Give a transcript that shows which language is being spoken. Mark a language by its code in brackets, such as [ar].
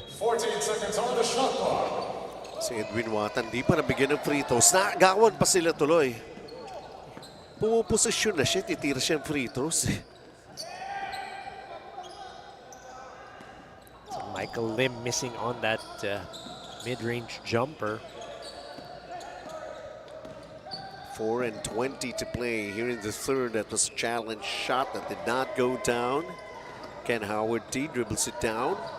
[en] 14 seconds on the shot clock. [tl] Si Edwin Watan, di pa nabigyan ng free throws. Naagawan pa sila tuloy. Pumuposisyon na siya, titira siya ng free throws. [en] So Michael Lim missing on that mid-range jumper. 4:20 to play here in the third. That was a challenge shot that did not go down. Ken Howard T dribbles it down.